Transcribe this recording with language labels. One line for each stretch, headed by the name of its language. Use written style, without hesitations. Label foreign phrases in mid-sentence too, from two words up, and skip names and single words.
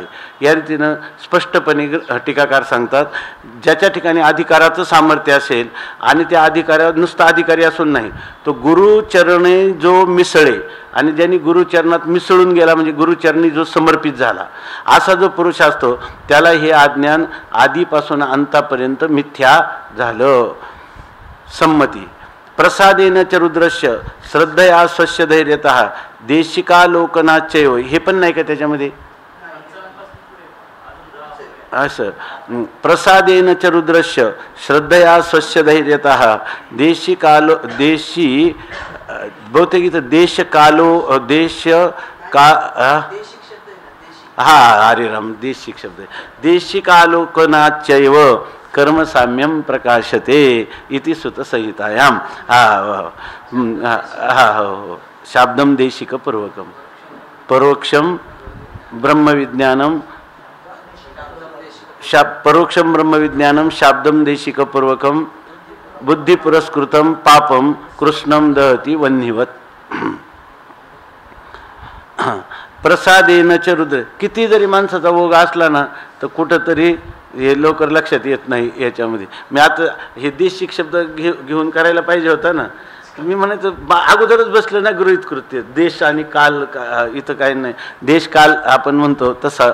Marathi: या रीतीनं स्पष्टपणे टीकाकार सांगतात, ज्याच्या ठिकाणी अधिकाराचं सामर्थ्य असेल आणि त्या अधिकाऱ्यावर नुसता अधिकारी असून नाही, तो गुरुचरणे जो मिसळे आणि ज्यांनी गुरुचरणात मिसळून गेला म्हणजे गुरुचरणी जो समर्पित झाला असा जो पुरुष असतो त्याला हे अज्ञान आधीपासून अंतापर्यंत मिथ्या झालं. संमती.
Sanskrit: प्रसादेन च रुद्रस्य श्रद्धया स्वस्य धैर्यतः देशिकालोकनाचैव.
Marathi: हे पण नाही का त्याच्यामध्ये असं,
Sanskrit: प्रसादेन च रुद्रस्य श्रद्धया स्वस्य धैर्यतः देशिकालो
Marathi: देशी बहुतेक इथं देशकालो देश का हा अरे राम देशिक शब्द
Sanskrit: देशिकालोकनाचैव कर्मसाम्यम प्रकाशते इति सुतसंहितायाम. शाब्दम देशिक पूर्वकम परोक्षम ब्रह्मविज्ञानम परोक्षम ब्रह्मविज्ञानम शाब्दम देशिक पूर्वकम बुद्धि पुरस्कृतम पापम कृष्णम दहती वन्हीवत. प्रसादेन च रुद्र.
Marathi: किती जरी माणसाचा ओघ असला ना तर कुठंतरी हे लवकर लक्षात येत नाही याच्यामध्ये. मी आता हे देशिक शब्द घेऊन करायला पाहिजे होता ना, मी म्हणायचं अगोदरच बसलं ना गृहीत कृत्य. देश आणि काल इथं काय नाही, देश काल आपण म्हणतो तसा.